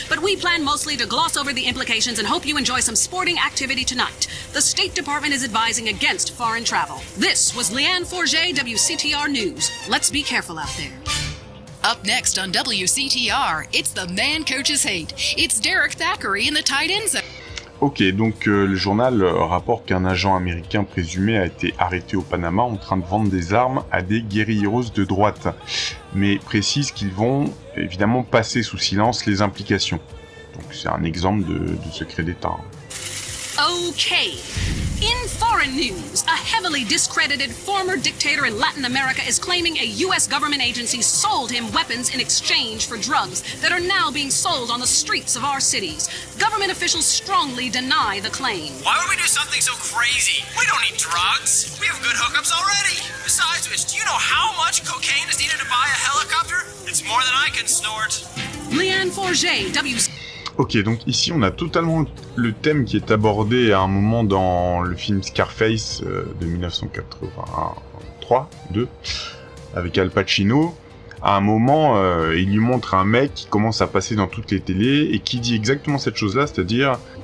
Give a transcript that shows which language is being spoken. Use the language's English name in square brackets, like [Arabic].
[English] But we plan mostly to gloss over the implications and hope you enjoy some sporting activity tonight. The State Department is advising against foreign travel. This was Leanne Forget, WCTR News. Let's be careful out there. Up next on WCTR, it's the man coaches hate. It's Derek Thackeray in the tight end zone. [French] Ok, donc le journal rapporte qu'un agent américain présumé a été arrêté au Panama en train de vendre des armes à des guérilleros de droite, mais précise qu'ils vont évidemment passer sous silence les implications. Donc c'est un exemple de secret d'État. [English] Okay. In foreign news, a heavily discredited former dictator in Latin America is claiming a U.S. government agency sold him weapons in exchange for drugs that are now being sold on the streets of our cities. Government officials strongly deny the claim. Why would we do something so crazy? We don't need drugs. We have good hookups already. Besides which, do you know how much cocaine is needed to buy a helicopter? It's more than I can snort. Leanne Forget, WC. [French] Ok, donc ici on a totalement le thème qui est abordé à un moment dans le film Scarface de 1983, avec Al Pacino. À un moment, il lui montre un mec qui commence à passer dans toutes les télés et qui dit exactement cette chose-là, c'est-à-dire...